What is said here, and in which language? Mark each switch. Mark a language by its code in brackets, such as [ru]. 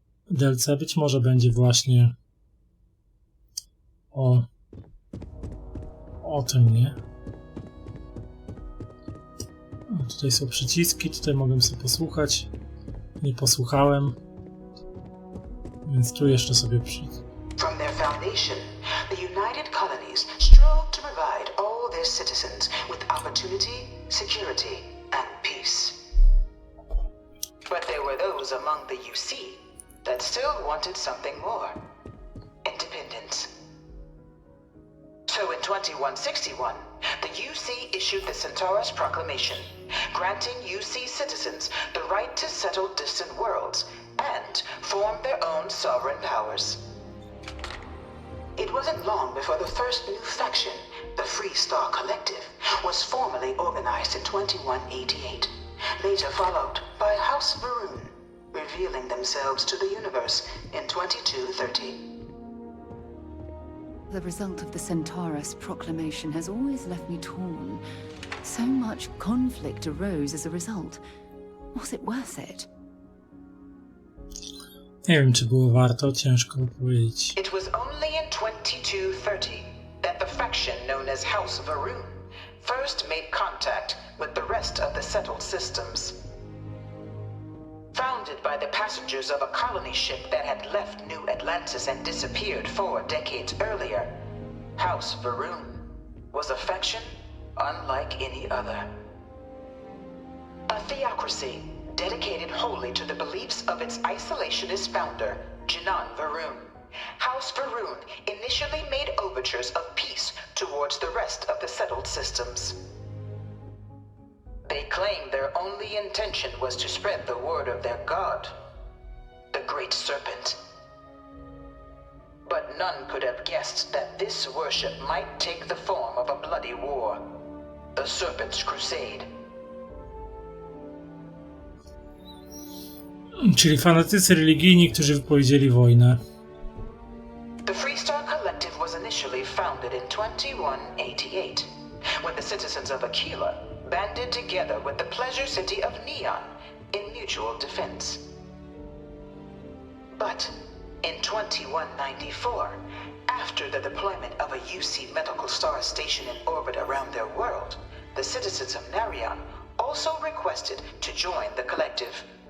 [pl] DLC być może będzie właśnie o tym, nie? O, tutaj są przyciski, tutaj mogę sobie posłuchać. Nie posłuchałem. Więc tu jeszcze sobie [en] From their foundation, the United Colonies strove to provide all their citizens with opportunity, security, and peace. But there were those among the UC that still wanted something more. Independence. So in 2161, the UC issued the Centaurus Proclamation, granting UC citizens the right to settle distant worlds and form their own sovereign powers. It wasn't long before the first new faction, the Free Star Collective, was formally organized in 2188, later followed by House Varun, revealing themselves to the universe in 2230. The result of the Centaurus Proclamation has always left me torn. So much conflict arose as a result. Was it worth it? [pl] Nie wiem, czy było warto, ciężko powiedzieć. [en] It was only in 2230 that the faction known as House Varun first made contact with the rest of the settled systems. Founded by the passengers of a colony ship that had left New Atlantis and disappeared 4 decades earlier, House Varun was a faction unlike any other. A theocracy dedicated wholly to the beliefs of its isolationist founder, Jinan Varun. House Varun initially made overtures of peace towards the rest of the settled systems. They claimed their only intention was to spread the word of their god, the Great Serpent. But none could have guessed that this worship might take the form of a bloody war, the Serpent's Crusade. [pl] Czyli fanatycy religijni, którzy wypowiedzieli wojnę. [en] The Free Star Collective was initially founded in 2188, when the citizens of Aquila banded together with the pleasure city of Neon in mutual defense. But in 2194, after the deployment of a UC medical star station in orbit around their world, the citizens of Narion also requested to join the collective.